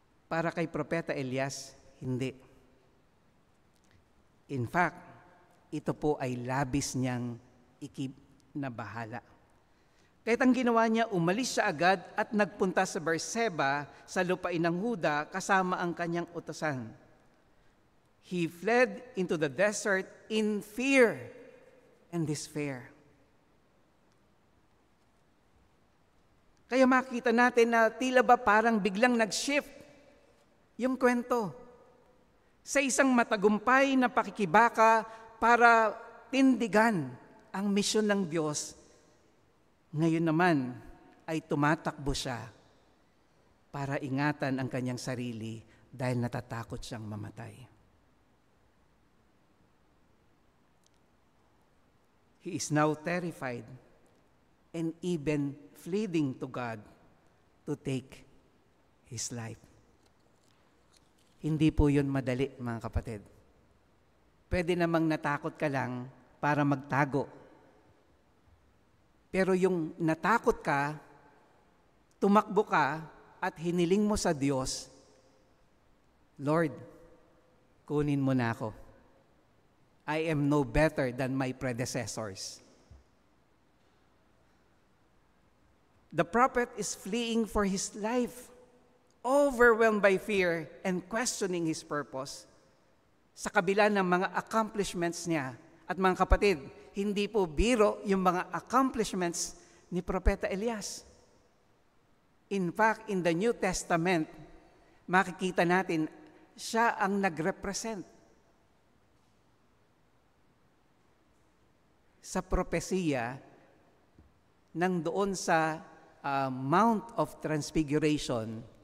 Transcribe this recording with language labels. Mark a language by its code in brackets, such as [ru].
[tl] Para kay Propeta Elias, hindi. [en] In fact, [tl] ito po ay labis niyang ikinabahala. Kahit ang ginawa niya, umalis siya agad at nagpunta sa Berseba sa lupain ng Huda kasama ang kanyang utusan. [en] He fled into the desert in fear and despair. [tl] Kaya makita natin na tila ba parang biglang nag-shift yung kwento sa isang matagumpay na pakikibaka para tindigan ang misyon ng Diyos. Ngayon naman ay tumatakbo siya para ingatan ang kanyang sarili dahil natatakot siyang mamatay. [en] He is now terrified and even pleading to God to take his life. [tl] Hindi po yun madali, mga kapatid. Pwede namang natakot ka lang para magtago. Pero yung natakot ka, tumakbo ka, at hiniling mo sa Diyos, Lord, kunin mo na ako. [en] I am no better than my predecessors. The prophet is fleeing for his life, overwhelmed by fear and questioning his purpose. [tl] Sa kabila ng mga accomplishments niya, at mga kapatid, hindi po biro yung mga accomplishments ni Propeta Elias. [en] In fact, in the New Testament, [tl] makikita natin, siya ang nag-represent sa propesiya ng doon sa Mount of Transfiguration.